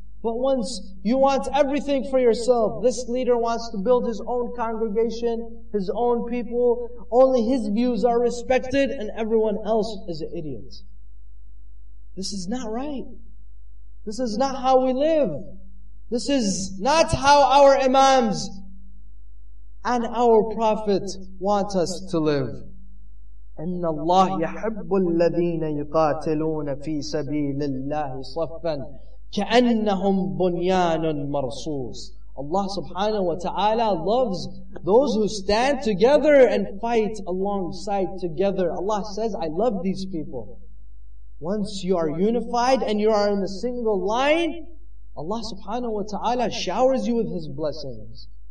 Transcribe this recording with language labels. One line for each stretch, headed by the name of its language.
English: But once you want everything for yourself, this leader wants to build his own congregation, his own people, only his views are respected and everyone else is an idiot. This is not right. This is not how we live. This is not how our imams and our Prophet want us to live.
Arabic: إن الله يحب الذين يقاتلون في سبيل الله صفا كأنهم بنيان مرصوص.
English: Allah subhanahu wa ta'ala loves those who stand together and fight alongside together. Allah says, I love these people. Once you are unified and you are in a single line, Allah subhanahu wa ta'ala showers you with His blessings.